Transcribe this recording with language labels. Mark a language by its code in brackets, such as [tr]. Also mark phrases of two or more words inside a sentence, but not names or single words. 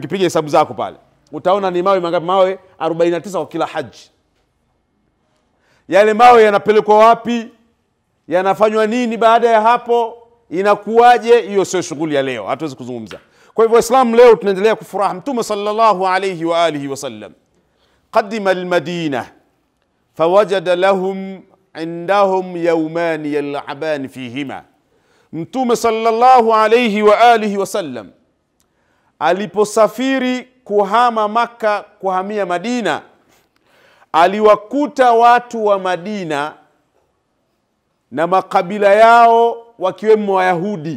[sw] Ukipiga hesabu zako pale utaona ni mawe mangapi. Mawe 49 kwa kila haji. Yale mawe yanapelekwa wapi? Yanafanywa nini baada ya hapo? Inakuwaje? Hiyo sio shughuli ya leo, hatuwezi kuzungumza. Kwa hivyo Waislamu leo tunaendelea kufurahi. [ar] Mtume صلى الله عليه وعلى آله وسلم قدم المدينة فوجد لهم عندهم يوما يلعبان فيهما. [sw] Mtume [ar] صلى الله عليه وعلى آله وسلم [sw] aliposafiri kuhama Maka kuhamia Madina, aliwakuta watu wa Madina na makabila yao, wakiwemo Wayahudi.